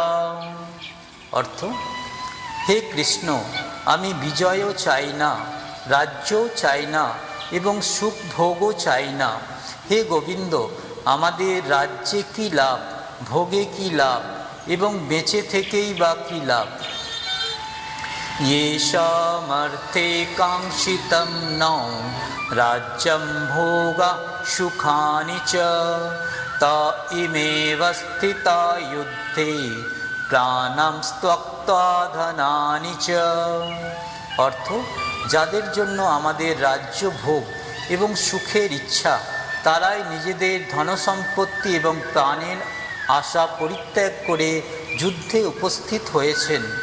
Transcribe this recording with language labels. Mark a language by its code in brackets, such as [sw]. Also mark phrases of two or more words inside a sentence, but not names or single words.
[bn] অর্থ, হে কৃষ্ণ, আমি বিজয়ও চাই না, রাজ্যও চাই না এবং সুখ ভোগও চাই না। হে গোবিন্দ, আমাদের রাজ্যে কী লাভ, ভোগে কী লাভ এবং বেঁচে থেকেই বা কী লাভ। [sa] येषामर्थे काङ्क्षितं नौ राज्यं भोगा सुखानि च, ता इमेव स्थिता युद्धे प्राणाम त्यक्ता धनानि च। [bn] অর্থ, যাদের জন্য আমাদের রাজ্য ভোগ এবং সুখের ইচ্ছা, তারাই নিজেদের ধনসম্পত্তি এবং প্রাণের আশা পরিত্যাগ করে যুদ্ধে উপস্থিত হয়েছেন।